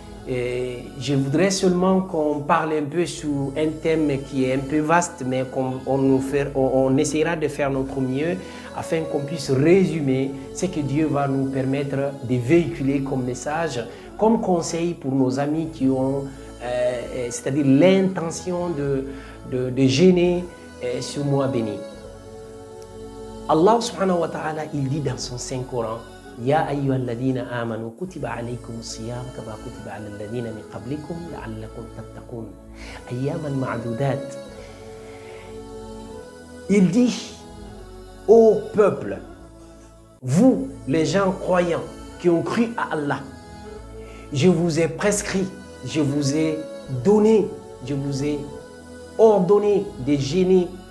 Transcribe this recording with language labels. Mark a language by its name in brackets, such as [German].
[French] Et je voudrais seulement qu'on parle un peu sur un thème qui est un peu vaste, mais on essaiera de faire notre mieux afin qu'on puisse résumer ce que Dieu va nous permettre de véhiculer comme message, comme conseil pour nos amis qui ont, c'est-à-dire l'intention de jeûner ce mois béni. [Arabic] Allah subhanahu wa ta'ala, [French] il dit dans son Saint-Coran, [Arabic] يا أيها الذين آمنوا كتب عليكم الصيام كما كتب على الذين من قبلكم لعلكم تتقون أياما معدودات. [French] Il dit au peuple, vous les gens croyants qui ont cru à Allah, je vous ai prescrit, je vous ai donné, je vous ai ordonné de jeûner